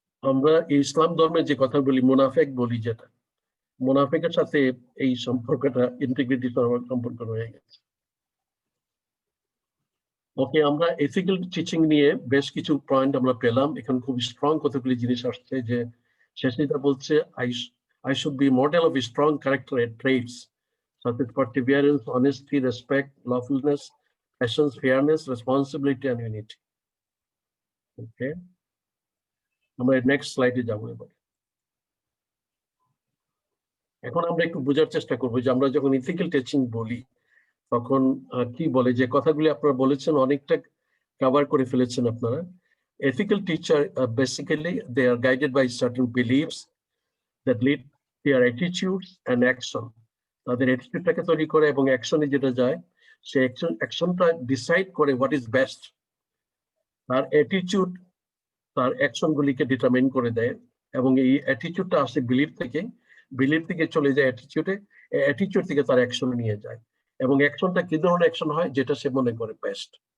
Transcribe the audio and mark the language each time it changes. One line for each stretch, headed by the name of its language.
Bangla: আমরা ইসলাম ধর্মে যে কথা বলি মুনাফেক বলি, যেটা মুনাফেকের সাথে এই সম্পর্কটা ইন্টিগ্রিটি সম্পর্ক রয়ে গেছে। ওকে, আমরা এথিক্যাল টিচিং নিয়ে বেশ কিছু পয়েন্ট আমরা পেলাম। এখানে খুব স্ট্রং কতগুলি জিনিস আসছে, যে শেষেটা বলছে
English: I should be model of strong character traits such as perseverance, honesty, respect, lawfulness, patience, fairness, responsibility and unity.
Bangla: Okay, আমরা নেক্সট স্লাইডে যাবো এবার। এখন আমরা একটু বোঝার চেষ্টা করবো যে আমরা যখন ইথিক্যাল টিচিং বলি তখন কি বলে, যে কথাগুলি আপনারা বলেছেন অনেকটা কভার করে ফেলেছেন আপনারা।
English: Ethical teacher basically they are guided by certain beliefs that lead their attitudes and action.
Bangla: তাদের অ্যাটিটিউডটাকে তৈরি করে এবং অ্যাকশনে যেটা যায় সেই অ্যাকশনটা ডিসাইড করে
English: What is best.
Bangla: তার অ্যাটিটিউড তার অ্যাকশনগুলিকে ডিটারমাইন করে দেয়, এবং এই অ্যাটিটিউডটা আসে বিলিভ থেকে চলে যায় অ্যাটিটিউডে, অ্যাটিটিউড থেকে তার অ্যাকশনে নিয়ে যায়, এবং অ্যাকশনটা কি ধরনের অ্যাকশন হয় যেটা সে মনে করে বেস্ট।